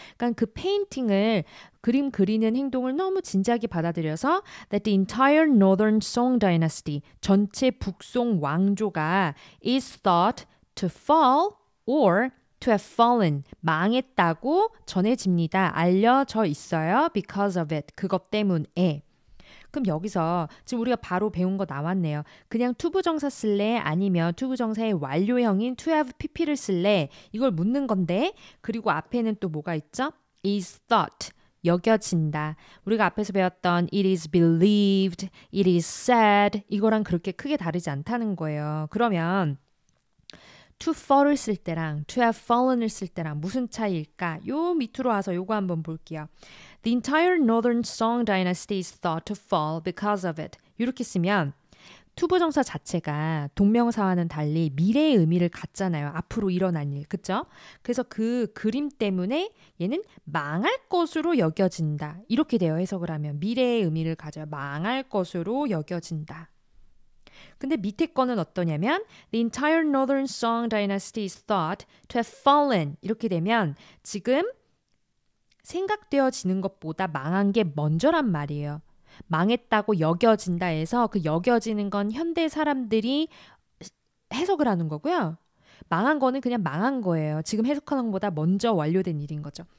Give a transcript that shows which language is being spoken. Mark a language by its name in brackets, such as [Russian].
[Korean] 그러니까 그 페인팅을 그림 그리는 행동을 너무 진지하게 받아들여서 [English] that the entire Northern Song Dynasty [Korean] 전체 북송 왕조가 [English] is thought to fall or to have fallen [Korean] 망했다고 전해집니다. 알려져 있어요. [English] Because of it. [Korean] 그것 때문에. 그럼 여기서 지금 우리가 바로 배운 거 나왔네요. 그냥 투부정사 쓸래? 아니면 투부정사의 완료형인 to have pp를 쓸래? 이걸 묻는 건데 그리고 앞에는 또 뭐가 있죠? is thought, 여겨진다. 우리가 앞에서 배웠던 [English] it is believed, it is said [Korean] 이거랑 그렇게 크게 다르지 않다는 거예요. 그러면 to fall을 쓸 때랑 to have fallen을 쓸 때랑 무슨 차이일까? 요 밑으로 와서 요거 한번 볼게요. [English] The entire Northern Song Dynasty is thought to fall because of it. [Korean] 이렇게 쓰면 투부정사 자체가 동명사와는 달리 미래의 의미를 갖잖아요. 앞으로 일어난 일, 그쵸? 그래서 그 그림 때문에 얘는 망할 것으로 여겨진다. 이렇게 되어 해석을 하면 미래의 의미를 가져요. 망할 것으로 여겨진다. 근데 밑에 거는 어떠냐면 [English] The entire Northern Song Dynasty is thought to have fallen. [Korean] 이렇게 되면 지금 생각되어지는 것보다 망한 게 먼저란 말이에요. 망했다고 여겨진다 해서 그 여겨지는 건 현대 사람들이 해석을 하는 거고요. 망한 거는 그냥 망한 거예요. 지금 해석하는 것보다 먼저 완료된 일인 거죠.